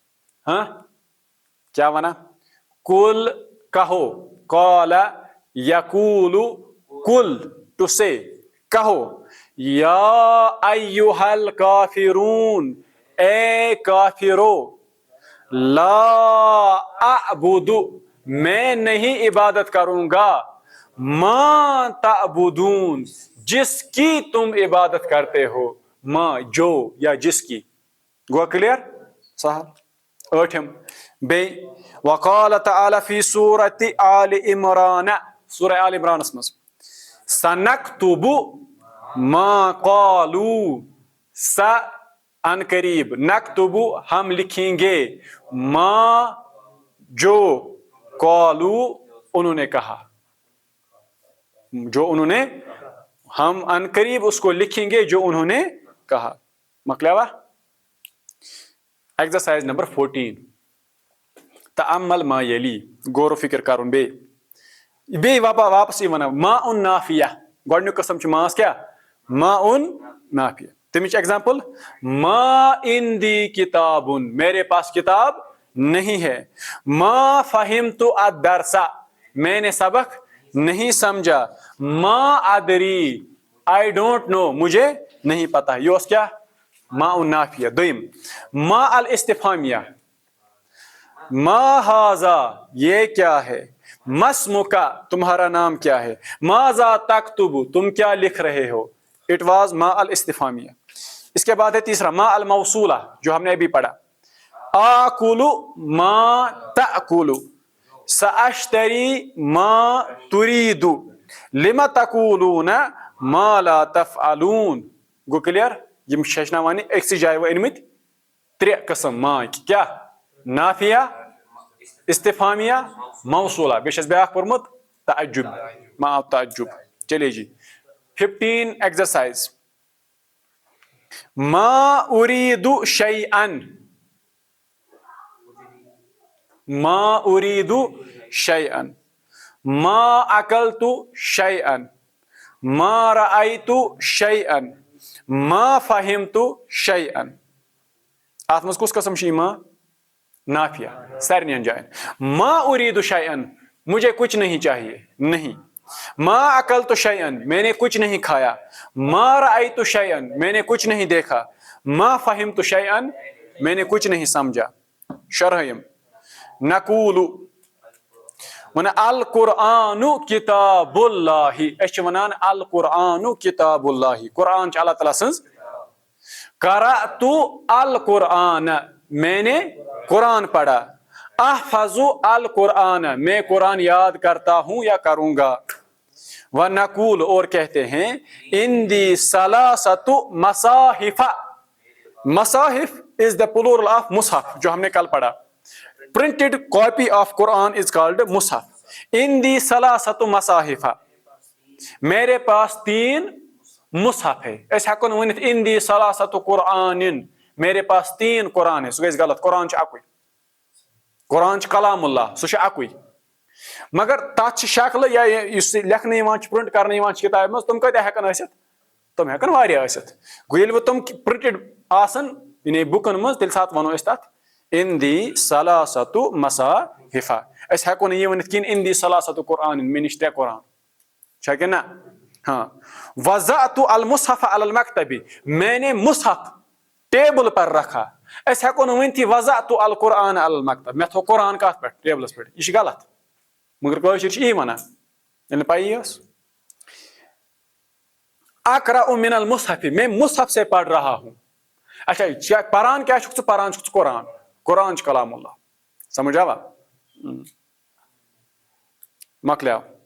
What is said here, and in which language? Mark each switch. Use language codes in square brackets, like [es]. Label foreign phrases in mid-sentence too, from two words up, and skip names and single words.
[ks] کیا ونا [ur] کل کہو [ar] قال یقول کل [ur] ٹو سے کہو [ar] یا ایھا الکافرون [ur] اے کافرو [ar] لا اعبد [ur] میں نہیں عبادت کروں گا [ar] ما تعبدون [ur] جس کی تم عبادت کرتے ہو ما جو یا جس کی. [ks] گوا کلیئر سہل. ٲٹھم بیٚیہِ [ar] وقال تعالیٰ فی سورۃ آل عمران [ks] سورہ آل عمرانس منٛز [ar] سنکتب ما قالوا سا ان قریب نکتب [ur] ہم لکھیں گے ما جو قالوا انہوں نے کہا جو انہوں نے ہم ان قریب اس کو لکھیں گے جو انہوں نے کہا. [ks] مکلیوا [en] exercise number [ks] 14 [ar] تعمل ما یلی [ks] غور و فکر کرن بیٚیہِ واپس ونان [ar] ما ان نافیہ. [ks] گۄڈنیُک قسم چھُ ماس کیٛاہ [ar] ما ان نافیہ. [ks] تمِچ ایگزامپل [ar] ما عندی کتابن [ur] میرے پاس کتاب نہیں ہے. [ar] ما فہمت الدرس [ur] میں نے سبق نہیں سمجھا. [ar] ما ادری [en] I don't know [ur] مجھے نہیں پتا. [ks] یہ اوس کیا [ar] ما النافیہ. دویم ما الاستفہامیہ ما ھذا [ur] یہ کیا ہے. مسمک تمہارا نام کیا ہے. [ar] ماذا تکتب [ur] تم کیا لکھ رہے ہو. [en] it was [ar] ما الاستفہامیہ. [ur] اس کے بعد ہے تیسرا [ar] ما الموصولہ [ur] جو ہم نے ابھی پڑھا. [ar] آکل ما تأکل سأشتری ما تريد لم تقولون ما لا تفعلون. [ks] گو کلیئر. یم ہیٚچھناوان أکسٕے جایہِ وۄنۍ أنمٕتۍ ترٛےٚ قٕسم ماکۍ کیٛاہ [ar] نافیہ استفہامیہ موصولہ. [ks] بیٚیہِ چھُ بیٛاکھ پوٚرمُت تعجب [ar] ما تعجب. [ur] چلیے جی 15 ایکسرسائز [ar] ما اریٖد شیئا ما اریٖد شیئا ما اکلت شیئا ما رأیت شیئا ما فہمت شیئا. [ks] اتھ منٛز کُس قسم چھُ یہِ [ar] ما نافیہ [ks] سارنٕین جاین. [ar] ما اریٖد شیئا [ur] مجھے کچھ نہیں چاہیے نہیں. [ar] ما اکلت شیئا [ur] میں نے کچھ نہیں کھایا. [ar] ما رأیت شیئا [ur] میں نے کچھ نہیں دیکھا. [ar] ما فہمت شیئا [ur] میں نے کچھ نہیں سمجھا. [ar] شرحیم نقول ون القرآن کتاب اللہ. [ks] أسۍ چھِ وَنان [ar] القرآن کتاب اللہ. [ks] قرآن چھِ اللہ تعالیٰ سٕنٛز. [ar] قرأت القرآن [ur] میں نے قرآن پڑھا. [ar] احفظ القرآن [ur] میں قرآن یاد کرتا ہوں یا کروں گا. [ar] ونقول [ur] اور کہتے ہیں [ar] عندی ثلاثۃ مصاحف. [ur] مصاحف [en] is the plural of [ur] مصحف جو ہم نے کل پڑھا. [en] printed copy of Quran is called مصحف. [ar] عندی ثلاثۃ مصاحف [ur] میرے پاس 3 مصحف ہے. [ks] أسۍ ہٮ۪کو نہٕ ؤنِتھ [ar] عندی ثلاثۃ قرآن [ur] میرے پاس 3 قرآن ہے. [ks] سُہ گژھِ غلط. قرآن چھُ اکُے. قرآن چھُ [ar] کلام اللہ [ks] سُہ چھُ اکُے. مگر تتھ چھِ شکلہٕ یا یُس لیکھنہٕ یِوان چھُ پرنٹ کرنہٕ یِوان چھُ کتابہِ منٛز تِم کۭتیاہ ہٮ۪کن ٲسِتھ. تِم ہٮ۪کن واریاہ ٲسِتھ. گوٚو ییٚلہِ وۄنۍ تِم پرنٹڈ آسن یعنی بُکن منٛز تیٚلہِ ساتہٕ ونو أسۍ تتھ [ar] عندی ثلاثۃ مصاحف. [ks] أسۍ ہٮ۪کو نہٕ یہِ ؤنِتھ کِہیٖنۍ [ar] عندی ثلاثۃ قرآن [ks] مےٚ نِش 3 قرآن چھا کِنہٕ نہ. [ur] ہاں [ar] وضعت المصحف علی المکتب [ur] میں نے مصحف ٹیبل پر رکھا. [ks] اس ہیکو نہ ونتھی [ar] وضعت القرآن علی المکتب [ks] میں تھو قرآن کت پہ ٹیبلس پہ یہ غلط مگر کٲشِر چھِ یی ونان ییٚلہِ پایی ٲس [ar] اقرأ من المصحف [ur] میں مصحف سے پڑھ رہا ہوں [ks] اچھا پران کیا چھُکھ ژٕ پران چھُکھ ژٕ قرآن قرآن چھُ [ar] کلام اللہ [ks] سمجھ آوا مۄکلیو